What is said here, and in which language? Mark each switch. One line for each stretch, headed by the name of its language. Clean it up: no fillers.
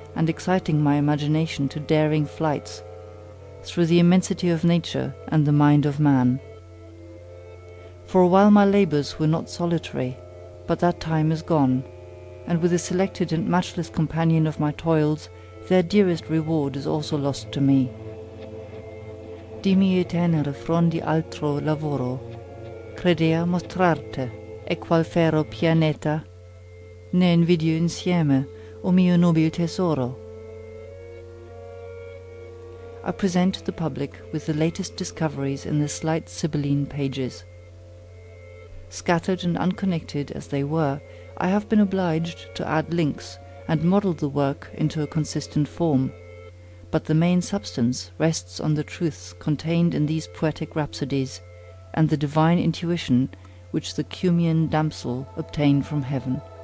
English: and exciting my imagination to daring flights through the immensity of nature and the mind of man. For a while my labours were not solitary, but that time is gone, and with the selected and matchless companion of my toils, their dearest reward is also lost to me.
Italian: Di mie tenere frondi altro lavoro, credea mostrarte, e qual fero pianeta, ne invidio insieme, o mio nobil tesoro.
English: I present the public with the latest discoveries in the slight Sibylline pages. Scattered and unconnected as they were, I have been obliged to add links and model the work into a consistent form, but the main substance rests on the truths contained in these poetic rhapsodies, and the divine intuition which the Cumean damsel obtained from heaven.